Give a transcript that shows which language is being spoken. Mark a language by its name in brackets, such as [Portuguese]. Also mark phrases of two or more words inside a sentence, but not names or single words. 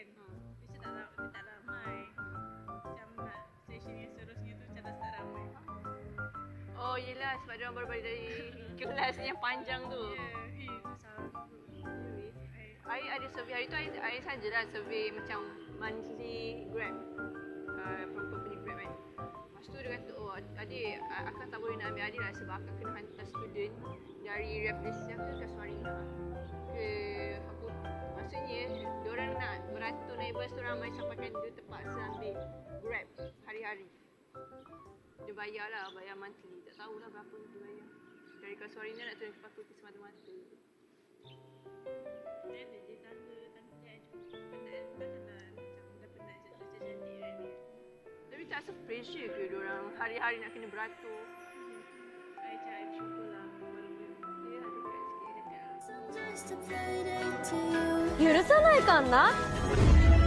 [Malay] Dia tak ramai. Macam nak station yang seterusnya tu macam tak ramai. Oh yelah sebab dia orang baru balik dari kelas yang panjang tu. Ya, salah. I ada survey hari tu, I sajalah survey macam monthly Grab, [English] from company [Malay] Grab kan. Lepas tu dia kata, oh adik, akak tak boleh nak ambil adik lah sebab akak kena hantar student dari Rafflesia ke Kasuarina ke maksudnya diorang nak beratur naik bas tu ramai sampaikan dia terpaksa ambil Grab hari-hari. Dia bayar lah, bayar monthly, tak tahulah berapa dia bayar. Dari Kasuarina nak turun ke fakulti semata-mata. Dia tangga penat macam dah penat cantik kan. Tapi tak rasa pressure ke diorang hari-hari nak kena beratur? I cuba lah walaupun dia ada dekat sikit dekat. [Japanese] 許さないかんな